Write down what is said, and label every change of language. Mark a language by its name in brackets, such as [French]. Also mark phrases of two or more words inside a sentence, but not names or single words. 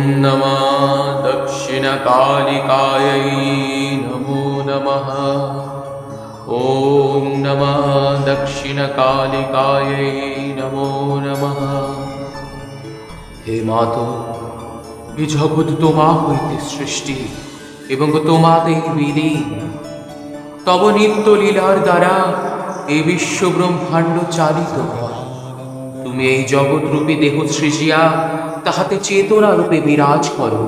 [Sanskrit] नमः दक्षिणकालिकायै नमो नमः। ॐ नमः दक्षिणकालिकायै नमो नमः। [Bangla] হে মাতো, এ জগৎ তোমা হইতে সৃষ্টি এবং তোমাতেই বিলীন। তব নিত্য লীলার দ্বারা এই বিশ্ব ব্রহ্মাণ্ড চালিত হয়। তুমি এই জগৎরূপী দেহ সৃজিয়া তাহাতে চেতনা রূপে বিরাজ করো।